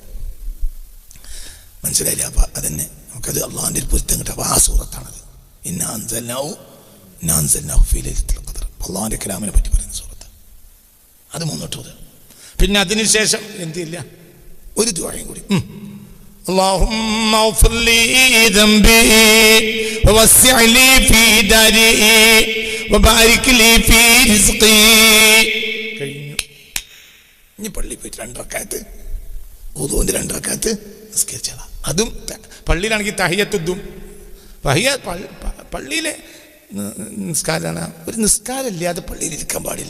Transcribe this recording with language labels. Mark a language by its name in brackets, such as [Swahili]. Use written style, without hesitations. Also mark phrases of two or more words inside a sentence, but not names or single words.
[Malayalam] മനസ്സിലായില്ല? അപ്പം അതന്നെ നമുക്കത് അള്ളാഹുവിൻ്റെ ഒരു പൊരുത്തം കിട്ടും. അപ്പോൾ ആ സൂറത്താണത്. [Arabic] إنا أنزلناه في ليلة القدر. [Malayalam] അള്ളാഹുവിൻ്റെ കലാമിനെ പറ്റി പറയുന്ന സൂറത്ത്. അത് 3 വട്ടം ഓതുക. പിന്നെ അതിനുശേഷം എന്തില്ല, ഒരു ദുആയും കൂടി. [Arabic] اللهم اغفر لي ذنبي ووسع لي في داري وبارك لي في رزقي. [Malayalam] കഴിഞ്ഞു. ഇനി പള്ളിയിൽ പോയിട്ട് 2 റക്അത്ത് വുദൂന്റെ 2 റക്അത്ത് നിസ്കരിച്ചതാ. അതും പള്ളിയിലാണെങ്കിൽ തഹിയ്യത്തുദ്ദും. പള്ളിയിലെ നിസ്കാരമാണ്. ഒരു നിസ്കാരം ഇല്ലാതെ പള്ളിയിൽ ഇരിക്കാൻ പാടില്ല.